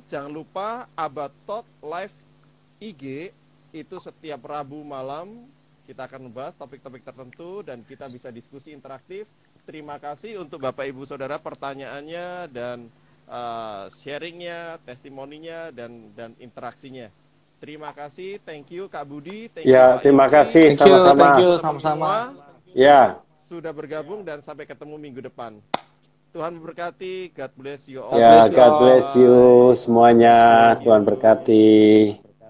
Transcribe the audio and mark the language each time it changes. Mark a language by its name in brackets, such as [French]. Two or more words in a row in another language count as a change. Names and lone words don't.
[Indonesian] Jangan lupa Abad Talk Live IG itu setiap Rabu malam kita akan membahas topik-topik tertentu dan kita bisa diskusi interaktif. Terima kasih untuk Bapak Ibu Saudara pertanyaannya dan sharingnya, testimoninya dan interaksinya. Terima kasih, [English] thank you Kak Budi, thank you Pak [Indonesian] terima Yogi. kasih sama-sama. [English] Thank you [Indonesian] sama-sama. Ya. Sudah bergabung dan sampai ketemu minggu depan. Tuhan memberkati, [English] God bless you all. Ya, God bless you [Indonesian] semuanya. Tuhan berkati.